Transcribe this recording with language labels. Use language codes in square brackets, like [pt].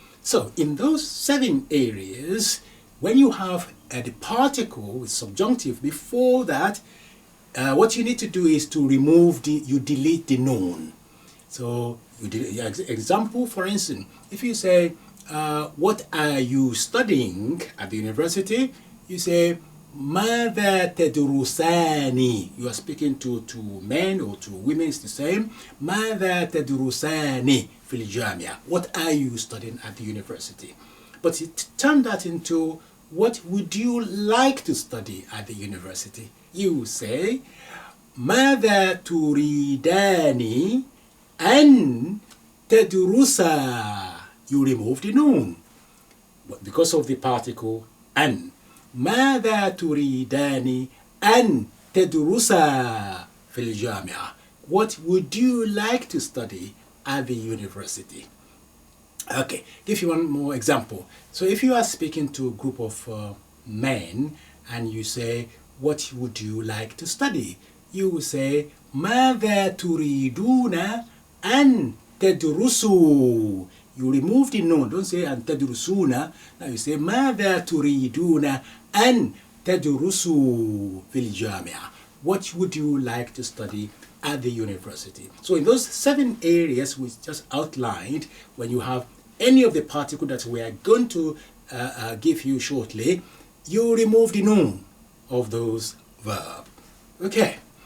[en] So in those 7 areas, when you have the particle with subjunctive before that, what you need to do is to remove you delete the noun. So example, for instance, if you say, what are you studying at the university? You say, [ar] ماذا تدرساني. [en] You are speaking to 2 men or 2 women, it's the same. [ar] ماذا تدرساني في الجامعة. [en] What are you studying at the university? But it turned that into, what would you like to study at the university? You say, [ar] ماذا تريداني أن تدرسا. [en] You remove the noun because of the particle أن. [ar] ماذا تريدان أن تدرسا في الجامعة. [en] What would you like to study at the university? Okay, give you one more example. So if you are speaking to a group of men and you say, what would you like to study? You will say, [ar] ماذا تريدون أن تدرسوا. [en] You remove the noun. Don't say [ar] أن تدرسون. [en] Now you say [ar] ماذا تريدون أن تدرسوا في الجامعة. [en] What would you like to study at the university? So in those 7 areas we just outlined, when you have any of the particles that we are going to give you shortly, you remove the noun of those verbs. Okay.